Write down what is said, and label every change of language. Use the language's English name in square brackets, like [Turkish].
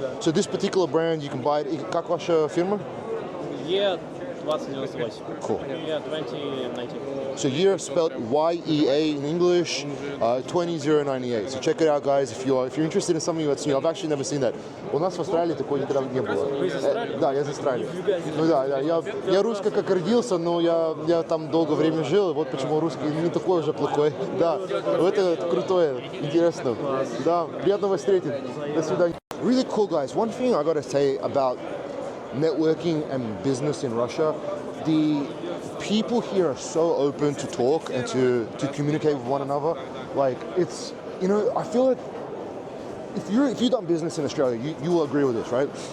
[English] So this particular brand, you can buy it. [Russian] Как ваша фирма? E2098. [English] Cool. Yeah, 2019. So year spelled YEA in English, 20098. So check it out, guys. If you're interested in something that's new, I've actually never seen that. [Russian] У нас в Австралии такого никогда не было. Вы из Австралии? Да, я из Австралии. Ну да, я русский как родился, но я там долгое время жил, и вот почему русский не такой уже плохой. Да, это крутое, интересно. Да, приятно вас встретить. До свидания. [English] Really cool, guys. One thing I gotta say about networking and business in Russia, the people here are so open to talk and to communicate with one another. Like, it's, I feel like if you've done business in Australia, you will agree with this, right?